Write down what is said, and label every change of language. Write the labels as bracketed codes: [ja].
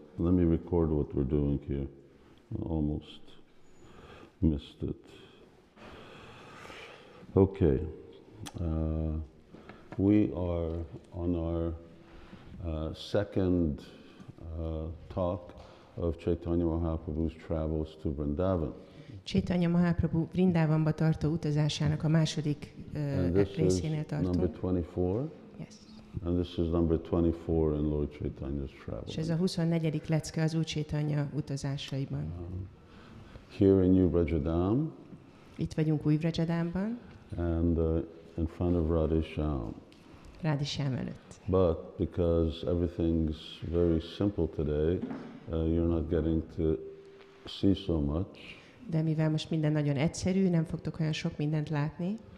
[en] Let me record what we're doing here. I almost missed it. Okay. We are on our second talk of Caitanya Mahaprabhu's travels to Vrindavan. [hu] Caitanya Mahaprabhu Vrindavanba tartó utazásának a második részénél tartunk. [en] Number 24. Yes. And this is number 24 in Lord Chaitanya's travel. [hu] És ez a 24. lecke az Úr Caitanya utazásaiban. [en] Here in New Brajadam. [hu] Itt vagyunk Új Vrajadámban. [en] And in front of Radhisham. [hu] Radhisham előtt. [en] But because everything's very simple today, you're not getting to see so much. [hu] De mivel most minden nagyon egyszerű, nem fogtok olyan sok mindent látni.